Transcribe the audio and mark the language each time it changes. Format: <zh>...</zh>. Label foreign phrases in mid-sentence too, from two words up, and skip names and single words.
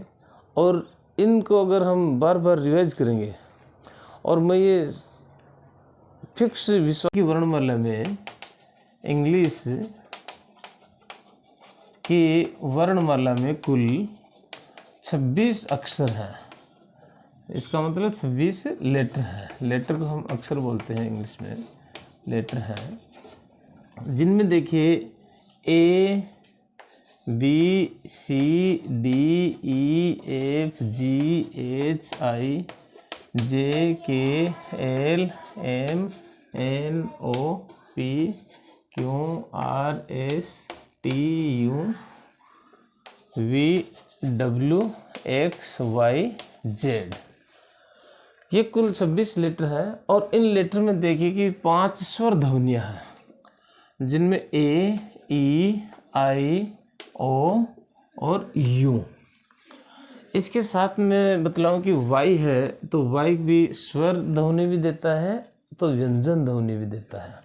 <hi>और इनको अगर हम बार बार रिवाइज करेंगे और मैं ये फिक्स विश्व की वर्णमाला में इंग्लिश की वर्णमाला में कुल 26 अक्षर हैं। इसका मतलब 26 लेटर है। लेटर को हम अक्षर बोलते हैं, इंग्लिश में लेटर हैं, जिनमें देखिए</hi> <en>A B C D E F G H I J K L M N O P Q R S T U V W X Y Z।</en> <hi>ये कुल 26 लेटर है और इन लेटर में देखिए कि 5 स्वर ध्वनियाँ हैं, जिनमें A, E, I, O और U। इसके साथ में बतलाऊं कि Y है तो Y भी स्वर ध्वनि भी देता है तो व्यंजन ध्वनि भी देता है।</hi>